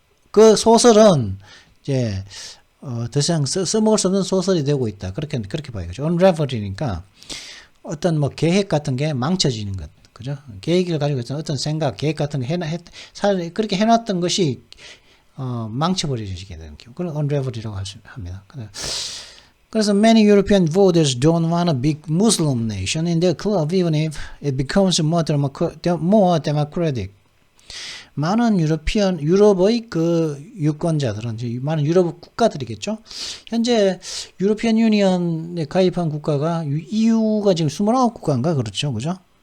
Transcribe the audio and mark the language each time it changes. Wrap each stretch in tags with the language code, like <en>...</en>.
<ko>그 소설은 이제 더 이상 써먹을 수 없는 소설이 되고 있다. 그렇게 봐야겠죠. unravel이니까 어떤 뭐 계획 같은 게 망쳐지는 것, 그죠? 계획을 가지고 있던 어떤 생각, 계획 같은 거 그렇게 해놨던 것이 망쳐버려지게 되는 경우, 그걸 unravel이라고 합니다. 그래서</ko> <en>many European voters don't want a big Muslim nation in their club, even if it becomes more democratic.</en> <ko>많은 유럽의 그 유권자들은, 많은 유럽 국가들이겠죠. 현재 유로피안 유니언에 가입한 국가가 EU가 지금 29국가인가 그렇죠, 그죠?</ko>